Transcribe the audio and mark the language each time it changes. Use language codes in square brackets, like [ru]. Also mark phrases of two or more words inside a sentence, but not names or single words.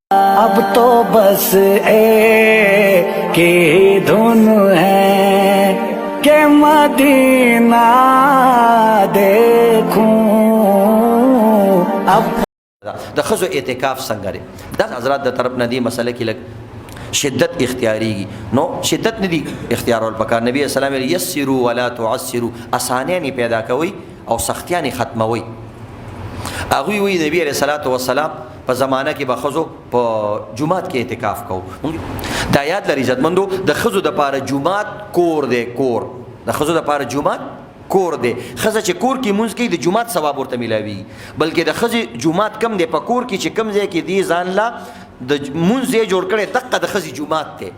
[ur] اب تو بس ایک ہی دھن ہے کہ مدینہ دیکھوں اب [ps] د خزو اعتکاف څنګه دی دا حضرات د طرف نه دی مسله کې لګ شدت اختیاري نو شدت نه دی اختیارول پکار نبی اسلام [ar] یسروا ولا تعسروا [ps] اسانیان پیدا کوي او سختیان ختموي هغه وی نبی [ar] علیہ الصلوۃ والسلام [ps] په زمانہ کې به خزو په جمعات کې اعتکاف کوو دا یاد لري عزتمندو د خزو د پاره جمعات کور دی کور د خزو د پاره جمعات کور دی خزه چې کور کې مونږ کې د جمعات ثواب ورته ملاوي بلکې د خزي جمعات کم دی په کور کې چې کم ځای کې دی ځان لا د مونږ یې جوړ کړي دقه د خزي جمعات